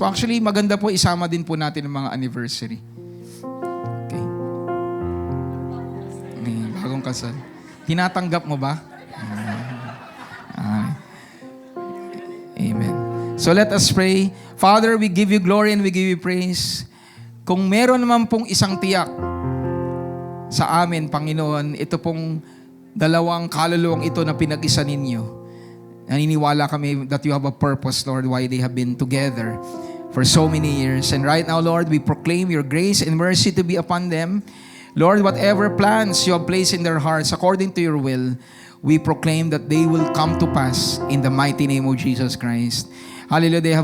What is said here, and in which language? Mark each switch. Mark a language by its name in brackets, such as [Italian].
[Filipino] Actually, maganda po isama din po natin ang mga anniversary. Okay. Bagong kasal. Tinatanggap mo ba? [English] Amen. So let us pray. Father, we give you glory and we give you praise. [Filipino] Kung meron naman pong isang tiyak sa amin, Panginoon, ito pong dalawang kaluluwang ito na pinag-isa ninyo. Naniniwala kami [English] that you have a purpose, Lord, why they have been together for so many years. And right now, Lord, we proclaim your grace and mercy to be upon them. Lord, whatever plans you have placed in their hearts according to your will, we proclaim that they will come to pass in the mighty name of Jesus Christ. Hallelujah.